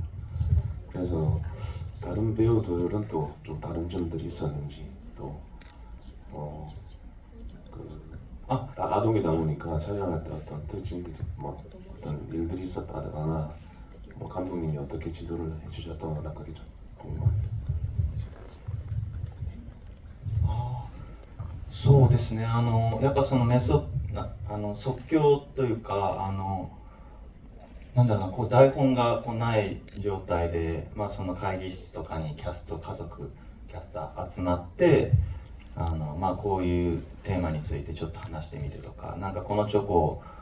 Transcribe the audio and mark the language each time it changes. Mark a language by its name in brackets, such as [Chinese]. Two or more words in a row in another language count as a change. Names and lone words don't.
[Korean] 그래서 다른 배우들은 또 좀 다른 점들이 있었는지 또 아동이다 보니까 촬영할 때 어떤 특징들이 뭐 어떤 일들이 있었다거나 뭐 감독님이 어떻게 지도를 해주셨다거나 그게 좀 궁금합니다. [Japanese] そうですね。やっぱその即興というかなんだろうな、こう台本がこうない状態で、まあその会議室とかにキャスト家族キャスター集まってまあこういうテーマについてちょっと話してみてとか、なんかこのチョコ